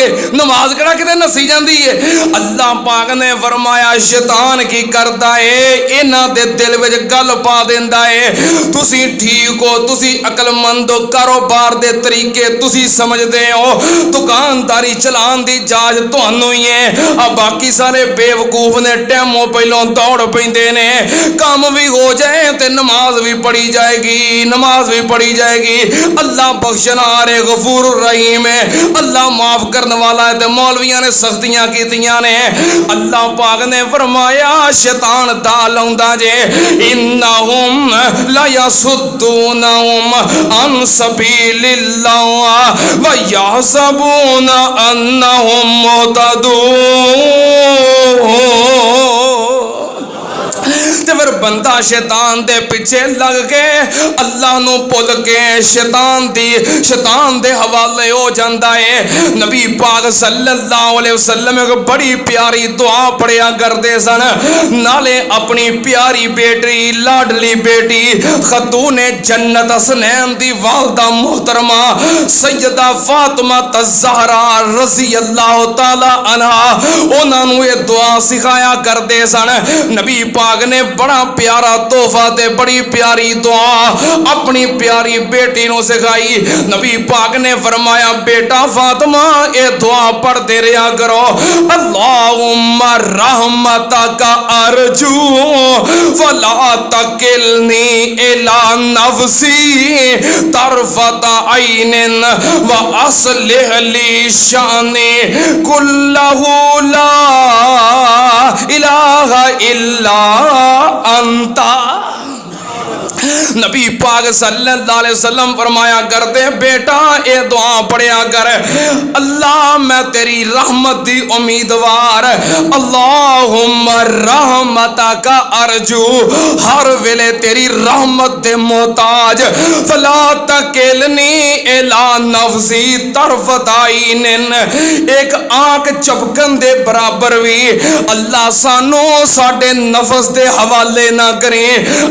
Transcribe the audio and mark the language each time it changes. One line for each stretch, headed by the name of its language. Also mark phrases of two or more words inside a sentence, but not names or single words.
Punjabi: نماز کہڑا کتے نسی جاندی ہے۔ اللہ پاک نے فرمایا شیطان کی کردا ہے، انہاں دے دل وچ گل پا دیندا ہے تسی ٹھیک ہو، تسی عقلمند ہو، کاروبار دے طریقے تسی سمجھدے ہو، دکانداری چلان دی جاچ تہانوں ہی ہے. آ باقی سارے بیوقوف نے ٹائموں پہلوں دوڑ پیندے نے,
Urdu: کام بھی ہو جائے تو نماز بھی پڑھی جائے گی، نماز بھی پڑھی جائے گی. اللہ بخشنہار غفور رحیم ہے، اللہ معاف کرنے والا ہے.
Punjabi: تو مولویاں نے سختیاں کیتیاں نے۔ اللہ پاک نے فرمایا شیطان دا لاؤندا جے
Arabic: إنهم ليصدونهم عن سبيل الله ويحسبون أنهم مهتدون.
Punjabi: تے فیر بندہ شیطان دے پچھے لگ کے اللہ نوں بھل کے شیطان دے حوالے ہو جاتا ہے. نبی پاک صلی اللہ علیہ وسلم ایک بڑی پیاری دعا پڑھیا کرتے سن. نالے اپنی پیاری بیٹی، لاڈلی بیٹی خاتونِ جنت حسنین دی والدہ محترمہ سیدہ فاطمہ زہرا رضی اللہ تعالی عنہا انہاں نوں یہ دعا سکھایا کرتے سن. نبی پاک نے بڑا پیارا تحفہ تے بڑی پیاری دعا اپنی پیاری بیٹی نوں سکھائی.
Urdu: نبی پاک نے فرمایا بیٹا فاطمہ یہ دعا پڑھتے رہا کرو,
Arabic: اللهم رحمتك أرجو فلا تكلني إلى نفسي طرفة عين وأصلح لي شأني كله لا إله إلا أنت.
Punjabi: نبی پاک صلی اللہ علیہ وسلم فرمایا کرتے بیٹا یہ دعا پڑھیا کر، اللہ میں تیری رحمت دی امیدوار,
Arabic: اللهم رحمتك أرجو
Punjabi: ہر ویلے تیری رحمت دے محتاج,
Arabic: فلا تكلني إلى نفسي طرفة عين
Punjabi: ایک آنکھ جھپکن دے برابر بھی اللہ سانوں ساڈے نفس دے حوالے نہ کریں.